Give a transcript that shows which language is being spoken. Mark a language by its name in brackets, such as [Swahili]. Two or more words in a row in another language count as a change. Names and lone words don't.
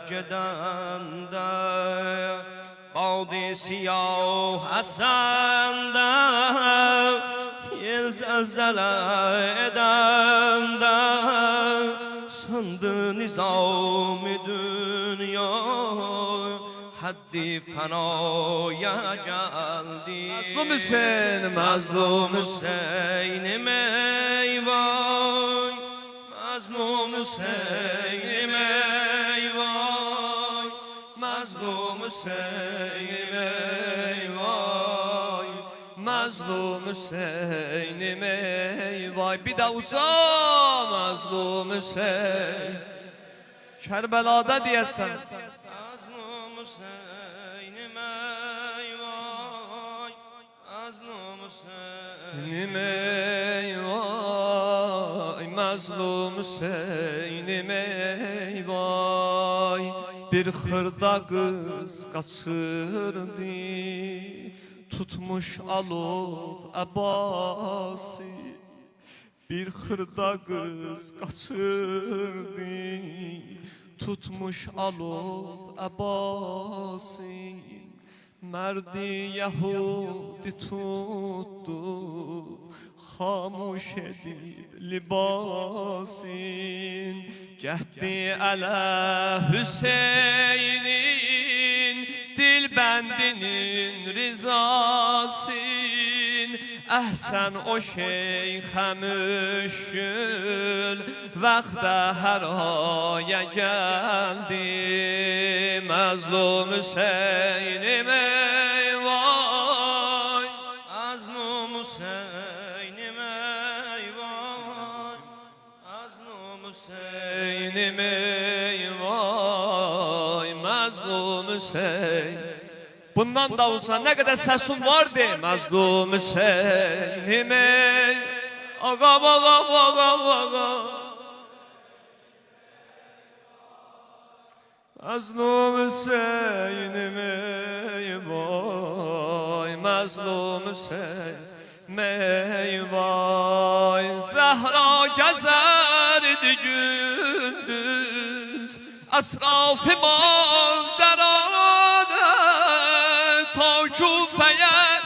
[Azerbaijani] gedende Bağdi siyah Hasan'da Yel zelzele edende Sandı nizam-ı dünya Haddi fanaya geldi Mazlum Hüseyin, Mazlum Hüseyin'im ey vay Mazlum Hüseyin'im ey vay Mazlum Hüseyin'im ey vay Mazlum Hüseyin'im ey vay Bir de uza Mazlum Hüseyin Kerbela'da diyesen Mazlum Hüseyin'im ey vay Mazlum Hüseyin'im ey vay Mazlum Hüseyin'im ey vay Bir xırda kız kaçırdı Tutmuş alov Abbasi Bir xırda kız kaçırdı Tutmuş alov Abbasi [Persian] مردی یهودی [Azerbaijani] tuttu خاموش edip libasin Gəhdi ələ Hüseynin dilbəndinin rizasin Əhsən o şeyxə müşkül Vaxtə hər aya gəldi Məzlum Hüseynim ey vay Məzlum Hüseynim ey vay Məzlum Hüseynim ey vay Məzlum Hüseyin [Turkish] Bundan da olsa ne kadar sesim vardı [Azerbaijani] Məzlum Hüseynim ey Ağam ağam ağam ağam Məzlum Hüseynim ey vay Məzlum Hüseynim ey vay Zəhra gəzərdi gündüz Əsraf-ı manzərada Ta Küfəyə